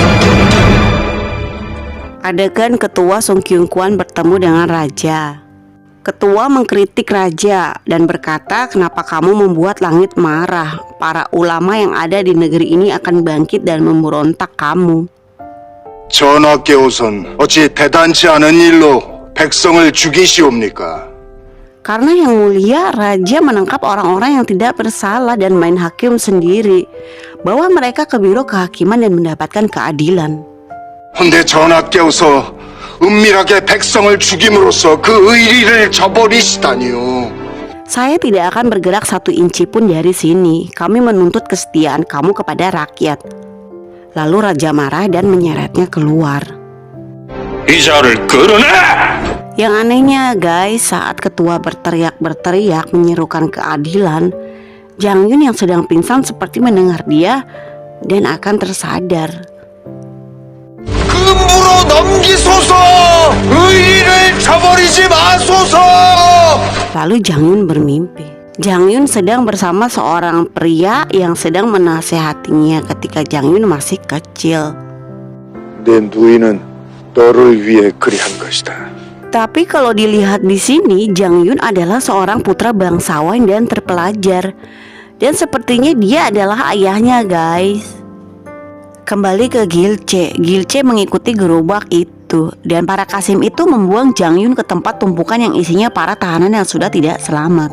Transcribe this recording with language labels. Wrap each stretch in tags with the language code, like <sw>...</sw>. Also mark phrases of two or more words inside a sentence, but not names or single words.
<id>Adegan ketua Sung Kyung Kwan bertemu dengan raja. Ketua mengkritik raja dan berkata, kenapa kamu membuat langit marah? Para ulama yang ada di negeri ini akan bangkit dan memberontak kamu.</id> <ko>전하께서는 어찌 대단치 않은 일로 백성을 죽이시옵니까?</ko> <id>Karena yang mulia, raja menangkap orang-orang yang tidak bersalah dan main hakim sendiri, bawa mereka ke biro kehakiman dan mendapatkan keadilan.</id> <ko>헌데 전하께서 은밀하게 백성을 죽임으로써 그 의리를 저버리시다니요.</ko> <id>Saya tidak akan bergerak 1 inci pun dari sini. Kami menuntut kesetiaan kamu kepada rakyat. Lalu raja marah dan menyeretnya keluar.</id> <ko>이자를 끌어내!</ko> <id>Yang anehnya guys, saat ketua berteriak menyerukan keadilan, Jang Yun yang sedang pingsan seperti mendengar dia dan akan tersadar.</id> <ko>금으로 넘기소서! 의리를 저버리지 마소서!</ko> <id>Lalu Jang Yun bermimpi. Jang Yun sedang bersama seorang pria yang sedang menasehatinya ketika Jang Yun masih kecil.</id> <ko>내 누이는 너를 위해 그리한 것이다.</ko> <id>Tapi kalau dilihat di sini, Jang Yun adalah seorang putra bangsawan dan terpelajar. Dan sepertinya dia adalah ayahnya guys. Kembali ke Gilce. Gilce mengikuti gerobak itu, dan para Kasim itu membuang Jang Yun ke tempat tumpukan yang isinya para tahanan yang sudah tidak selamat.</id>